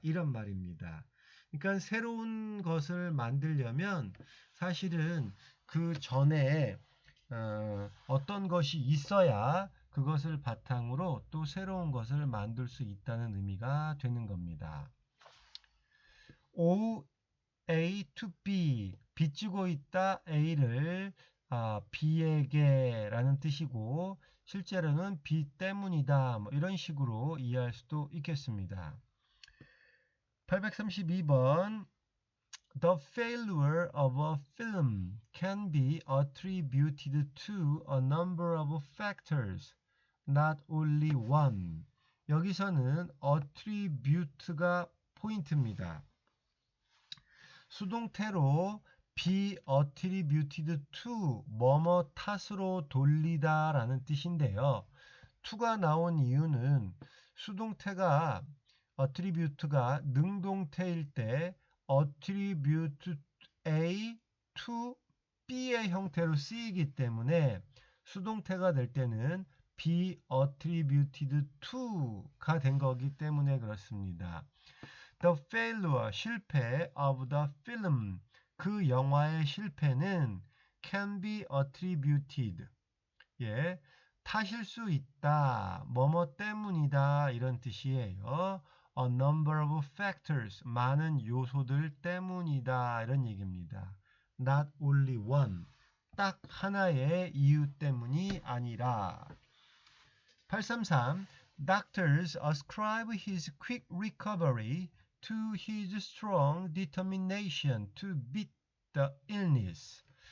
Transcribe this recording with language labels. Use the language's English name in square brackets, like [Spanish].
[Korean] 이런 말입니다. 그러니까 새로운 것을 만들려면 사실은 그 전에 어떤 것이 있어야 그것을 바탕으로 또 새로운 것을 만들 수 있다는 의미가 되는 겁니다. O A to B, 빚지고 있다 A를 B에게 라는 뜻이고 실제로는 B 때문이다 이런 식으로 이해할 수도 있겠습니다. [English] 832번 The failure of a film can be attributed to a number of factors, not only one. [Korean] 여기서는 attribute가 포인트입니다. 수동태로 be attributed to, 뭐뭐 탓으로 돌리다 라는 뜻인데요. to가 나온 이유는 수동태가 attribute가 능동태일 때 attribute A to B의 형태로 쓰이기 때문에 수동태가 될 때는 be attributed to 가 된 거기 때문에 그렇습니다. The failure, 실패 of the film, 그 영화의 실패는 can be attributed. 예, 탓일 수 있다. 뭐뭐 때문이다. [English] 이런 뜻이에요. A number of factors. [Korean] 많은 요소들 때문이다. 이런 얘기입니다. [English] Not only one. [Korean] 딱 하나의 이유 때문이 아니라. 833. [English] Doctors ascribe his quick recovery to his strong determination to beat the illness.